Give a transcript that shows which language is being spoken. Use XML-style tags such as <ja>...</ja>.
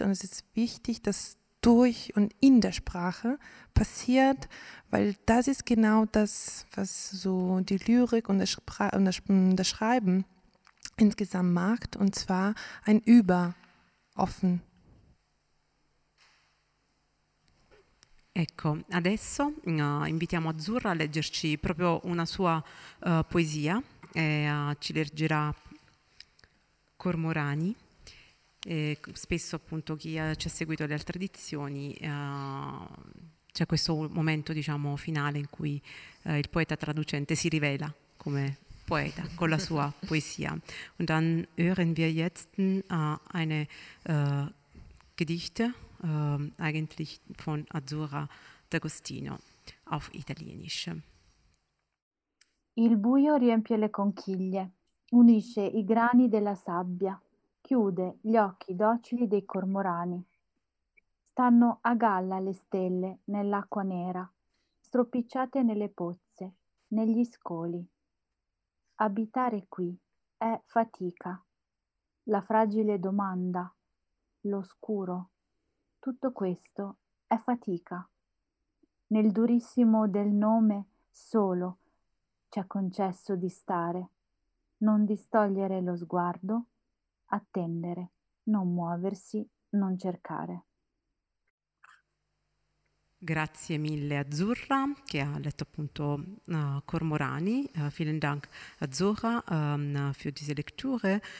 <de>Und es ist wichtig, dass durch und in der Sprache passiert, weil das ist genau das, was so die Lyrik und das Schreiben insgesamt macht, und zwar ein Überoffen.</de> <it>Ecco, adesso invitiamo Azzurra a leggerci proprio una sua poesia, ci leggerà Cormorani, spesso appunto chi ci ha seguito le altre edizioni c'è questo momento diciamo finale in cui il poeta traducente si rivela come Poeta, con la sua poesia.</it> <de>Und dann hören wir jetzt eine Gedichte, eigentlich von Azzurra D'Agostino, auf Italienisch.</de> <it>Il buio riempie le conchiglie, unisce i grani della sabbia, chiude gli occhi docili dei cormorani. Stanno a galla le stelle nell'acqua nera, stropicciate nelle pozze, negli scoli. Abitare qui è fatica, la fragile domanda, l'oscuro, tutto questo è fatica. Nel durissimo del nome solo ci è concesso di stare, non distogliere lo sguardo, attendere, non muoversi, non cercare. Grazie mille Azzurra, che ha letto appunto Cormorani.</it> <de>Vielen Dank Azzurra für diese Lektüre.</de>